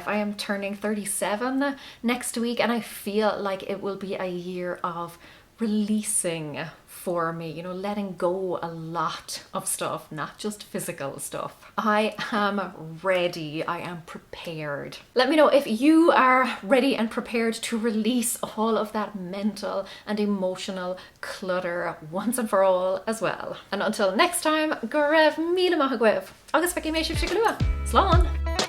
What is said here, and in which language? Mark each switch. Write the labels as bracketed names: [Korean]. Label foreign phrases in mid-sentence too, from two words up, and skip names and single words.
[English] I am turning 37 next week, and I feel like it will be a year of releasing for me, you know, letting go a lot of stuff, not just physical stuff. I am ready. I am prepared. Let me know if you are ready and prepared to release all of that mental and emotional clutter once and for all as well. And until next time, [Irish] go raibh míle maith agam. Agus feici mé sibh siad go luath. Slán!